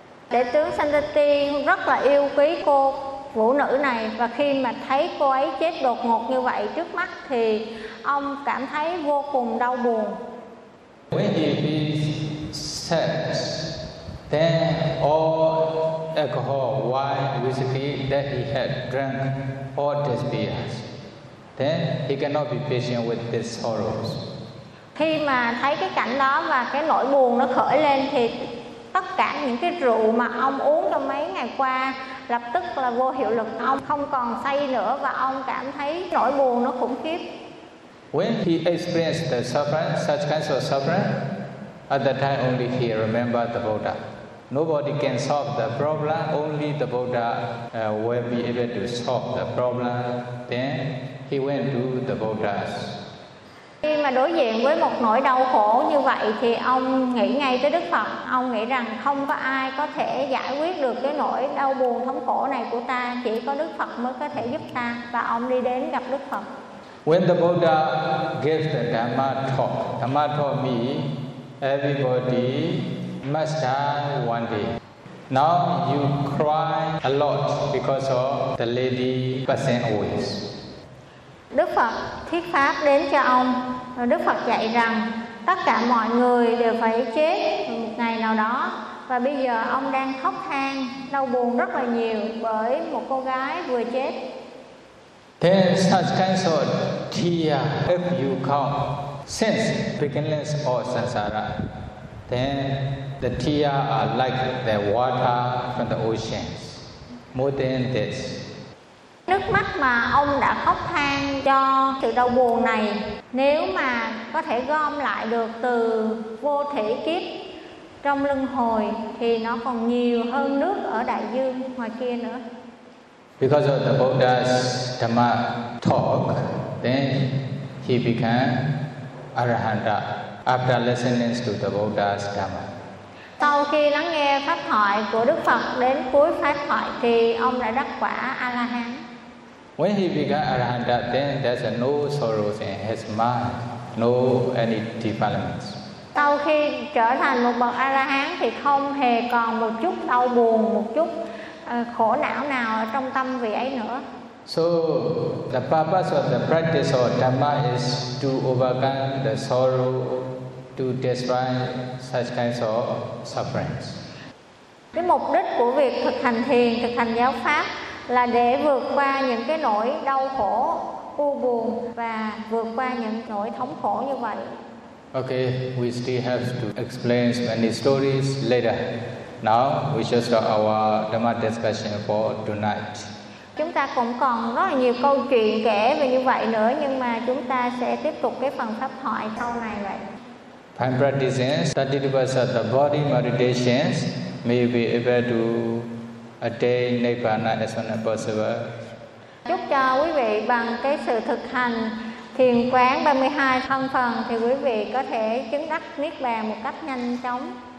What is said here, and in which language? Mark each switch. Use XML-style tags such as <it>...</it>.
<vi>Đệ tướng Sandhati rất là yêu quý cô vũ nữ này, và khi mà thấy cô ấy chết đột ngột như vậy trước mắt thì ông cảm thấy vô cùng đau buồn.</vi> <en>When he feels sad, then all alcohol, wine, whiskey that he had drunk, all disappears. Then he cannot be patient with these sorrows.</en> <vi>Khi mà thấy cái cảnh đó và cái nỗi buồn nó khởi lên thì tất cả những cái rượu mà ông uống trong mấy ngày qua lập tức là vô hiệu lực, ông không còn say nữa và ông cảm thấy nỗi buồn nó khủng khiếp.</vi> <en>When he experienced the suffering, such kinds of suffering, at that time only he remembered the Buddha. Nobody can solve the problem, only the Buddha will be able to solve the problem. Then he went to the Buddha's.</en> <vi>Khi mà đối diện với một nỗi đau khổ như vậy thì ông nghĩ ngay tới Đức Phật. Ông nghĩ rằng không có ai có thể giải quyết được cái nỗi đau buồn thống khổ này của ta, chỉ có Đức Phật mới có thể giúp ta, và ông đi đến gặp Đức Phật.</vi> <en>When the Buddha gave the Dhamma talk, Dhamma taught me everybody must die one day. Now you cry a lot because of the lady passing away.</en> <vi>Đức Phật thuyết pháp đến cho ông, rồi Đức Phật dạy rằng tất cả mọi người đều phải chết một ngày nào đó. Và bây giờ ông đang khóc than, đau buồn rất là nhiều bởi một cô gái vừa chết.</vi> <en>Then such kinds of tears, if you come since beginnings of samsara, then the tears are like the water from the oceans. More than this,</en> <vi>nước mắt mà ông đã khóc than cho sự đau buồn này, nếu mà có thể gom lại được từ vô thủy kiếp trong luân hồi thì nó còn nhiều hơn nước ở đại dương ngoài kia nữa.</vi> <en>Because of the Buddha's Dhamma talk, then he became Arahanta after listening to the Buddha's Dhamma.</en> <vi>Sau khi lắng nghe pháp thoại của Đức Phật đến cuối pháp thoại thì ông đã đắc quả A-la-hán.</vi> <en>When he became Arahanta, then there's no sorrows in his mind, no any defilements.</en> <vi>Sau khi trở thành một bậc A-la-hán thì không hề còn một chút đau buồn, một chút khổ não nào trong tâm vị ấy nữa.</vi> <en>So the purpose of the practice of Dhamma is to overcome the sorrow, to destroy such kinds of sufferings.</en> <vi>Cái mục đích của việc thực hành thiền, thực hành giáo pháp là để vượt qua những cái nỗi đau khổ, u buồn và vượt qua những nỗi thống khổ như vậy.</vi> <en>Okay, we still have to explain many stories later. Now we shall start our Dhamma discussion for tonight.</en> <vi>Chúng ta cũng còn rất là nhiều câu chuyện kể về như vậy nữa, nhưng mà chúng ta sẽ tiếp tục cái phần pháp thoại sau này vậy.</vi> <en>By practicing 32 of the body meditations, may be able to attain Nirvana as soon as possible.</en> <vi>Chúc cho quý vị bằng cái sự thực hành thiền quán 32 thân phần thì quý vị có thể chứng đắc Niết Bàn một cách nhanh chóng.</vi>